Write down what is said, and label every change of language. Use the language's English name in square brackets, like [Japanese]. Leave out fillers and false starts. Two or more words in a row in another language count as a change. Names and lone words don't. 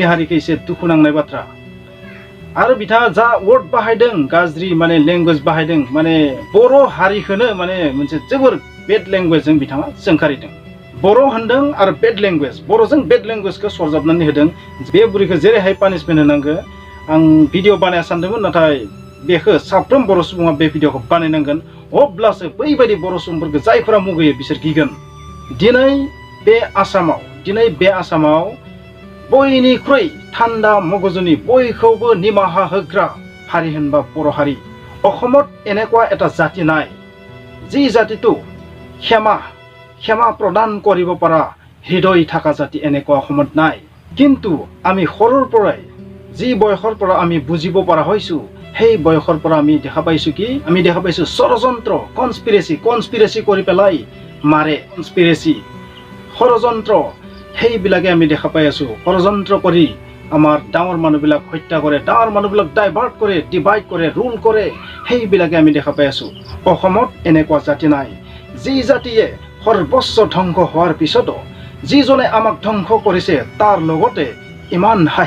[Bodo] हारिखौ एसे दुखु नांनाय बाथ्रा आरो बिथाङा जा वर्ड बाहायदों गाज्रि माने लेंगुवेज बाहायदों माने बर' हारिखौनो माने मोनसे जोबोर बेड लेंगुवेजजों बिथाङा जोंखारिदों बर' होनदों आरो [English] bad language [Bodo] बर'जों बेड लेंगुवेजखौ सरजाबनानै होदों बे बुरैखौ जेरैहाय पानिशमेन्ट होनांगौ आं भिडिअ बानाया सानदोंमोन नाथाय बेखौ साफ्रोम बर' सुबुङा बे भिडिअखौ बानायनांगोन अब्लासो बैबायदि बर' सुबुंफोरखौ जायफोरा मुगैयो बिसोर गिगोन दिनै बे आसामाव बयनिख्रुइ थान्दा मगजुनि बयखौबो निमाहा होग्रा हारि होनबा बर' हारि [Assamese] অসমত এনেকুৱা এটা জাতি নাই যি জাতিটো ক্ষমা প্ৰদান কৰিব পৰা হৃদয় থকা জাতি এনেকুৱা অসমত নাই কিন্তু আমি সৰুৰ পৰাই যি বয়সৰ পৰা আমি বুজিব পৰা হৈছো সেই বয়সৰ পৰা আমি দেখা পাইছো ষড়যন্ত্ৰ কনস্পিৰেচি কৰি পেলাই মাৰে কনস্পিৰেচি ষড়যন্ত্ৰ সেইবিলাকে আমি দেখা পাই আছো ষড়যন্ত্ৰ কৰি আমাৰ ডাঙৰ মানুহবিলাক হত্যা কৰে ডাঙৰ মানুহবিলাক ডাইভাৰ্ট কৰে ডিভাইড কৰে ৰুল কৰে সেইবিলাকে আমি দেখা পাই আছো অসমত এনেকুৱা জাতি নাই যি জাতিয়ে সৰ্বস্ব ধ্বংস হোৱাৰ পিছতো যিজনে আমাক ধ্বংস কৰিছে তাৰ লগতে ইমান